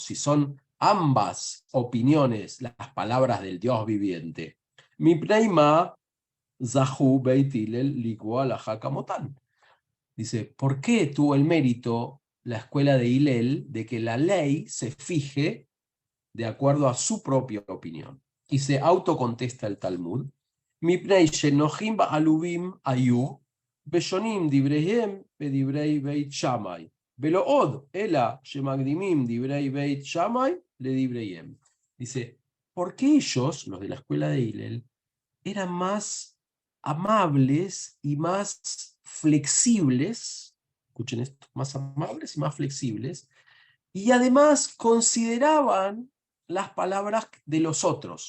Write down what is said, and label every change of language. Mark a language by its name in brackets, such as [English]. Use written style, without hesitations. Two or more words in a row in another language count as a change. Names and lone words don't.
[Spanish] Si son ambas opiniones las palabras del Dios viviente. Dice, ¿por qué tuvo el mérito la escuela de Hillel de que la ley se fije de acuerdo a su propia opinión? Y se autocontesta el Talmud. [Hebrew] בשונים דבריהם בדברי בית שמאי. ולא עוד אלא שמקדימים דברי בית שמאי לדבריהם. [Spanish] Dice, ¿por qué ellos, los de la escuela de Hillel, eran más amables y más flexibles? Escuchen esto, más amables y más flexibles. Y además consideraban las palabras de los otros.